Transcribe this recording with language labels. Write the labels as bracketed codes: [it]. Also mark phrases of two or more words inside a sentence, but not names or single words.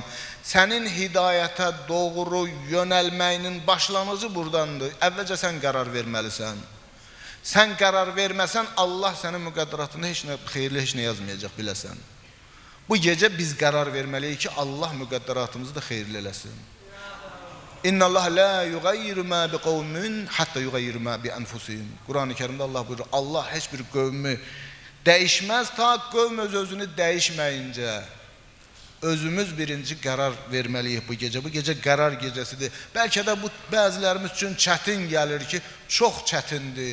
[az] Sənin hidayətə doğru yönəlməyinin başlanıcı buradandır. Əvvəlcə sən qərar verməlisən. Sən qərar verməsən, Allah sənin müqəddəratında heç nə xeyirli, heç nə yazmayacaq, biləsən. Bu gecə biz qərar verməliyik ki, Allah müqəddəratımızı da xeyirli eləsin. [ar] إن الله لا يغير ما بقوم حتى يغيروا ما بأنفسهم. [az] Qurani Kərimdə Allah buyurur: Allah heç bir qövmü dəyişməz ta qövm öz-özünü dəyişməyincə. Özümüz birinci qərar verməliyik bu gecə. Bu gecə qərar gecəsidir. Bəlkə də bu bəzilərimiz üçün çətin gəlir ki, çox çətindir.